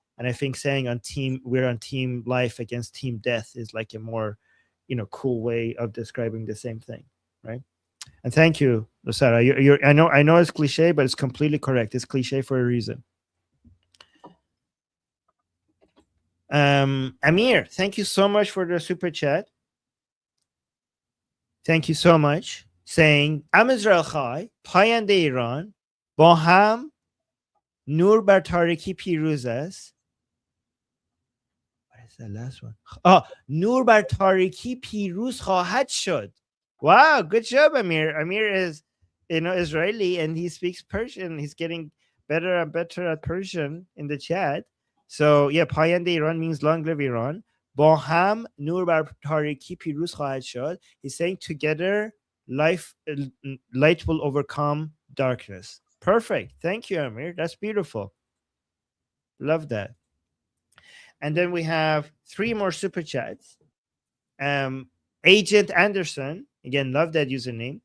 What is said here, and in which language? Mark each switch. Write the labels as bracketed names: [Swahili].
[English] And I think saying we're on team life against team death is like a more, you know, cool way of describing the same thing, right? And thank you, Sarah. I know it's cliche, but it's completely correct. It's cliche for a reason. Amir, thank you so much for the super chat. Thank you so much. Saying, [Hebrew] Am Israel Chai, [Persian] Payande Iran, با هم نور بر تاریکی پیروز است. [English] What is the last one? [Persian] نور بر تاریکی پیروز خواهد شد. [English] Wow, good job, Amir. Amir is, you know, Israeli, and he speaks Persian. He's getting better and better at Persian in the chat. So yeah, [Persian] پایند ایران [English] means long live Iran. [Persian] با هم نور بر تاریکی پیروز خواهد شد. [English] He's saying together, light will overcome darkness. Perfect. Thank you, Amir. That's beautiful. Love that. And then we have 3 more super chats. Agent Anderson, again, love that username.